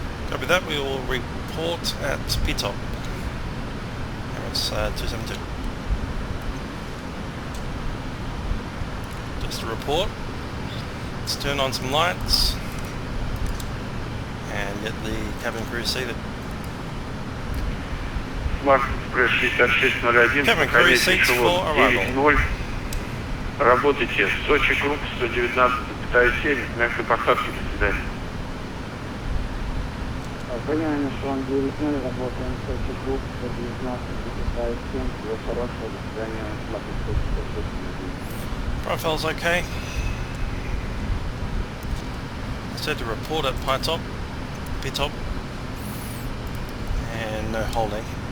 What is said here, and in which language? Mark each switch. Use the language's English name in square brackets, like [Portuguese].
[English] Copy that, we will report at P-top. It's 272. Just a report. Let's turn on some lights and get the cabin crew seated. MyTrafficX 6601, Cabin crew seats for arrival. [Russian] 9-0. Работайте. Сочи групп 119,7, мягкой посадки, до свидания. Понимаем, что он 9.0, работаем в Sochi Group, 119,7, всего хорошего, до свидания, [English] Profile's okay. I said to report at P-top, and no holding.